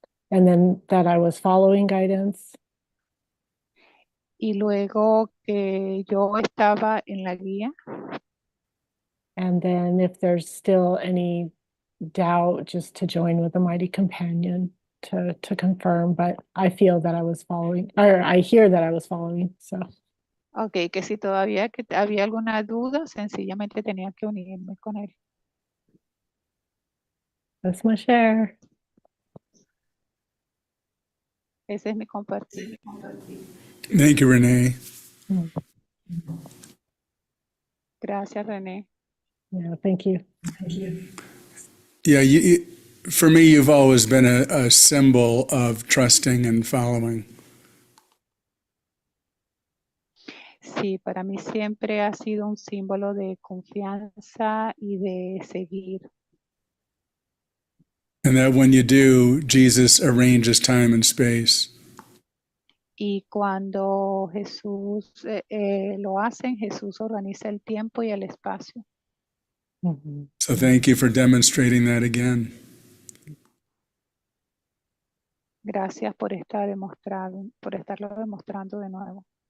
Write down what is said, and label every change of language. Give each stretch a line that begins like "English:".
English: And then that I was following guidance.
Spanish: Y luego que yo estaba en la guía.
English: And then if there's still any doubt, just to join with the mighty companion to confirm, but I feel that I was following, or I hear that I was following, so.
Spanish: Ok, que si todavía que había alguna duda, sencillamente tenía que unirme con él.
English: That's my share.
Spanish: Ese es mi compartir.
English: Thank you, Renee.
Spanish: Gracias, René.
English: Yeah, thank you. Yeah, for me, you've always been a symbol of trusting and following.
Spanish: Sí, para mí siempre ha sido un símbolo de confianza y de seguir.
English: And that when you do, Jesus arranges time and space.
Spanish: Y cuando Jesús lo hacen, Jesús organiza el tiempo y el espacio.
English: So thank you for demonstrating that again.
Spanish: Gracias por estarlo demostrando de nuevo.